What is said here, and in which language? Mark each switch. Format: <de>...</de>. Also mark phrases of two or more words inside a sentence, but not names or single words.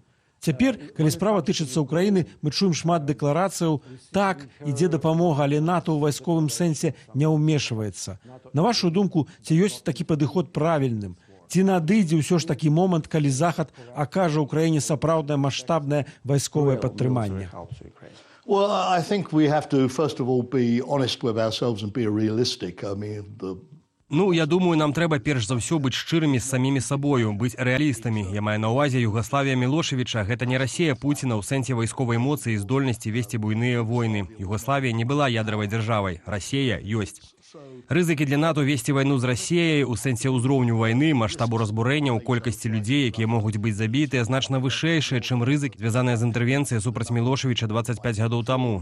<be>Цяпер, калі справа тычыцца Украіны, мы чуем шмат дэкларацыяў. Так, ідзе дапамога, але НАТО ў вайсковым сэнсе не ўмешваецца. На вашу думку, ці ёсць такі падыход правільным? Ці надыдзе ўсё ж такі момант, калі Захад акажа ўкраіне сапраўднае маштабнае вайсковае падтрыманне?</be> <en>Well, I think we have to, first of all, be honest with ourselves and be realistic. I mean,</en> <be>Я думаю, нам трэба перш за ўсё быць шчырымі з самімі сабою, быць рэалістамі. Я маю на ўвазе Югаславія Мілошавіча. Гэта не Расія Пуціна ў сэнсе вайсковай моцы і здольнасці весці буйныя войны. Югаславія не была ядравай дзяржавай. Расія ёсць. Рызыкі для НАТО весці вайну з Расіяй у сэнсе ўзроўню вайны, маштабу разбурэння ў колькасці людзей, якія могуць быць забітыя, значна вышэйшыя, чым рызык, звязаныя з інтэрвенцыяй супраць Мілошавіча 25 гадоў таму.</be>